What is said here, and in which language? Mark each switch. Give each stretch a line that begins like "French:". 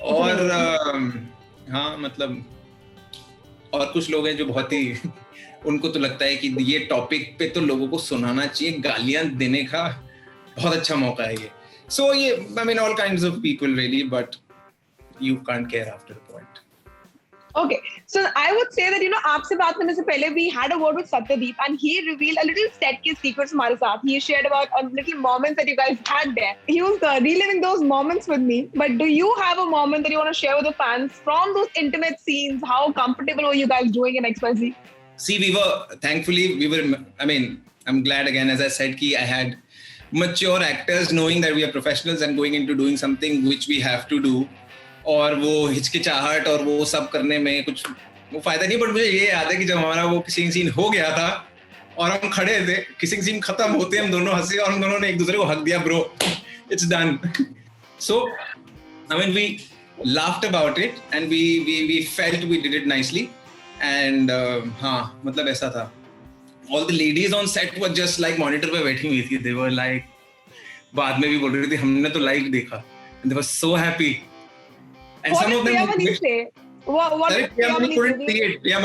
Hindi: और हाँ, मतलब और कुछ लोग हैं जो बहुत ही उनको तो लगता है कि ये टॉपिक पे तो लोगों को सुनाना चाहिए, गालियां देने का बहुत अच्छा मौका है ये.
English: So all kinds of people really, but you can't care after a point. Okay, so I would say that
Hindi: आपसे बात करने से पहले
English: we had a word with Satyadeep and he revealed a little set
Hindi: के secrets हमारे साथ.
English: He shared about a little moments that you guys had there. He was reliving those moments with me. But do you have a moment that you want to share with the fans from those intimate scenes? How comfortable were you guys doing in XYZ? See, I'm glad again, as I said, कि I had mature actors knowing that we are professionals and going into doing something which we have to do.
Hindi: और वो हिचकिचाहट और वो सब करने में कुछ वो फायदा नहीं. बट मुझे ये याद है कि जब हमारा वो किसिंग सीन हो गया था और हम खड़े थे, किसिंग सीन खत्म होते हम दोनों हंसे और हम दोनों ने एक दूसरे को हक दिया,
English: Bro it's done. So we laughed about it and we felt we did it nicely.
Hindi: And हाँ, मतलब ऐसा था.
English: All the ladies on set were just like monitor
Hindi: पे बैठी हुई थी.
English: They were like,
Hindi: बाद में भी बोल रही थी हमने तो live देखा.
English: And they were so happy. And what some did of them Priyamani say? What did Priyamani couldn't see it.